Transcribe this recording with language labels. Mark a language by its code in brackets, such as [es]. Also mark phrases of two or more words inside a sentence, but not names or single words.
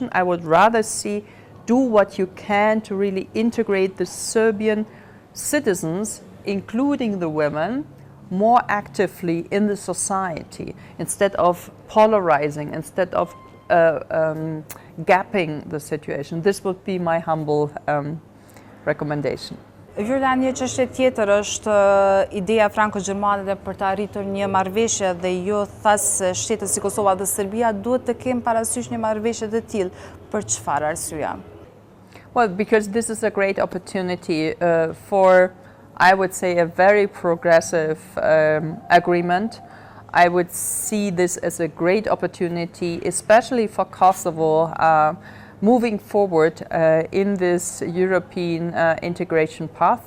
[en] I would rather see do what you can to really integrate the Serbian citizens, including the women, more actively in the society, instead of polarizing, instead of gapping the situation. This would be my humble recommendation. [sq] Viola, një çështje tjetër është ideja franko-gjermane për të arritur një marrëveshje dhe ju thas se shtetet si Kosova dhe Serbia duhet të kenë parasysh një marrëveshje të tillë. Për çfarë arsye? [en] Well, because this is a great opportunity for, I would say, a very progressive agreement. I would see this as a great opportunity, especially for Kosovo, moving forward in this European integration path.